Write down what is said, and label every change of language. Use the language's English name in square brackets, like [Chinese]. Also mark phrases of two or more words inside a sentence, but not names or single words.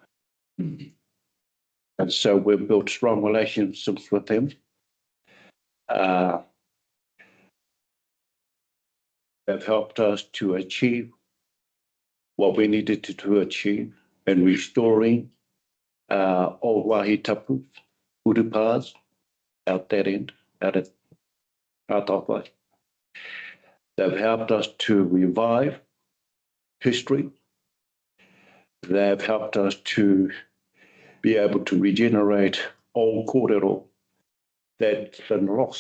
[English] And so we've built strong relationships with them. They've helped us to achieve what we needed to achieve in restoring old [Māori] wahi tapu, [English] urupas, out that end, out at Ngā Tāpai. They've helped us to revive history. They've helped us to be able to regenerate old kōrero that's been lost.